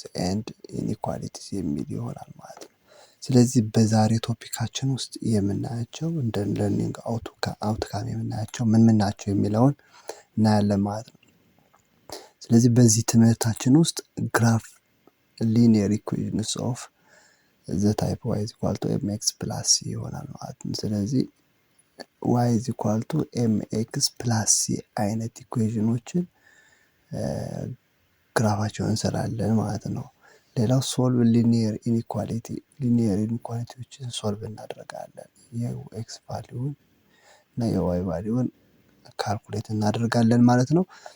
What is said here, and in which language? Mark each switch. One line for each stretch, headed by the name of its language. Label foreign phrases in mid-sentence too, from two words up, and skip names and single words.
English: and inequalities
Amharic: የሚል ይሆናል ማለት ነው። ስለዚህ በዛሬ ቶፒካችን ውስጥ የምናያቸው እንደ
English: learning outcome
Amharic: የምናያቸው ምን ናቸው የሚለውን እናያለን ማለት ነው። ስለዚህ በዚህ ትምህርታችን ውስጥ
English: graph linear equations of the type y is equal to mx plus c
Amharic: ይሆናል ማለት ነው። ስለዚህ
English: y is equal to mx plus c
Amharic: አይነት ኢኩዌዥኖችን ግራፋቸውን እንሰራለን ማለት ነው። ሌላው
English: solve linear inequalities
Amharic: ሶልቭ እናደርጋለን። የኤክስ ቫልዩን እና የዋይ ቫልዩን ካልኩሌት እናደርጋለን ማለት ነው።